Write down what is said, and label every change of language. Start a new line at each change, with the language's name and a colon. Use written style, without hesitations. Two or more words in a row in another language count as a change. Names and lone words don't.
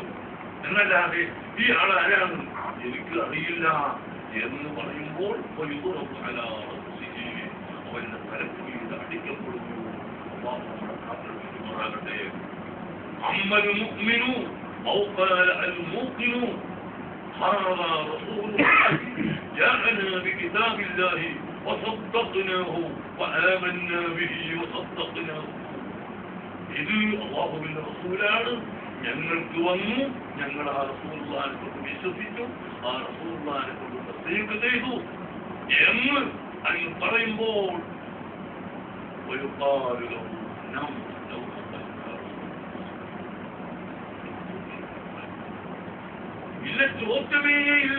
Malayalam: എന്നല്ലാതെ ഈ ആൾ ആരാണ് എനിക്ക് അറിയില്ല എന്ന് പറയുമ്പോൾ അവരുടെ തലക്കുമീത് അടിക്കപ്പെടുന്നു.
Arabic: أما المؤمن أو قال الموقن هذا رسول الله جاءنا بكتاب الله وصدقناه وآمنا به وصدقناه.
Malayalam: ഇത് അല്ലാഹുവിന്റെ റസൂലാണ്, ഞങ്ങൾക്ക് വന്നു, ഞങ്ങൾ ആ റസൂലുള്ളാഹിനെ കൊണ്ട് വിശ്വസിച്ചു, ആ റസൂലുള്ളാഹിനെ കൊണ്ട് തസ്ദീഖ് ചെയ്തു എന്ന് അങ്ങ് പറയുമ്പോൾ ഒരു കാലുകളും ഇല്ല, ചോദ്യമേ ഇല്ല.